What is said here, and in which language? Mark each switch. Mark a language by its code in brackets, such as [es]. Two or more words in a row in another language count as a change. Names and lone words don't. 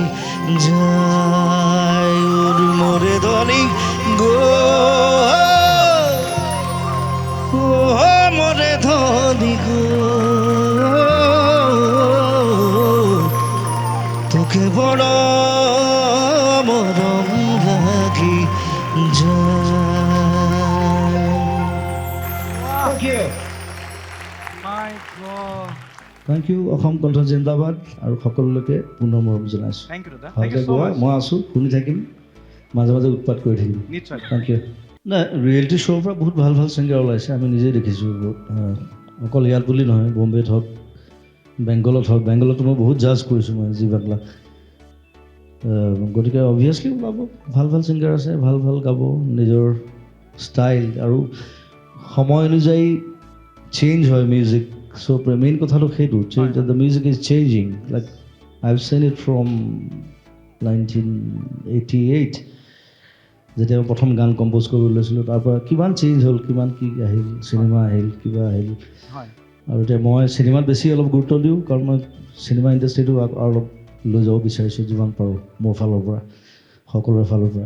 [bn] যায় ওর মোরে ধনী গো ও মোরে ধনী গো তোকে বড় মরম লাগি যায়। [en] Thank you. [as] অসম কণ্ঠ জিন্দাবাদ আৰু সকলোলৈকে পুনৰ মৰম জনাইছোঁ। ভালকৈ গোৱা, মই আছোঁ, শুনি থাকিম, মাজে মাজে উৎপাত কৰি থাকিম। [en] Thank you. [as] নাই, ৰিয়েলিটি শ্ব'ৰ পৰা বহুত ভাল ভাল ছিংগাৰ ওলাইছে, আমি নিজেই দেখিছোঁ। অকল ইয়াত বুলি নহয়, বম্বেত হওক, বেংগলত হওক, বেংগলতো মই বহুত জাজ কৰিছোঁ মই জি বাংলা। গতিকে অবভিয়াছলি ওলাব, ভাল ভাল ছিংগাৰ আছে, ভাল ভাল গাব, নিজৰ ষ্টাইল আৰু সময় অনুযায়ী চেঞ্জ হয় মিউজিক। So মেইন কথাটো সেইটো, [en] the music is changing. Like I've seen it from 1988 [as] যেতিয়া মই প্ৰথম গান কম্প'জ কৰিব লৈছিলোঁ, তাৰ পৰা কিমান চেঞ্জ হ'ল, কিমান কি আহিল, চিনেমা আহিল, কিবা আহিল। আৰু এতিয়া মই চিনেমাত বেছি অলপ গুৰুত্ব দিওঁ, কাৰণ মই চিনেমা ইণ্ডাষ্ট্ৰিটো অলপ লৈ যাব বিচাৰিছোঁ যিমান পাৰোঁ মোৰ ফালৰ পৰা, সকলোৰে ফালৰ পৰা।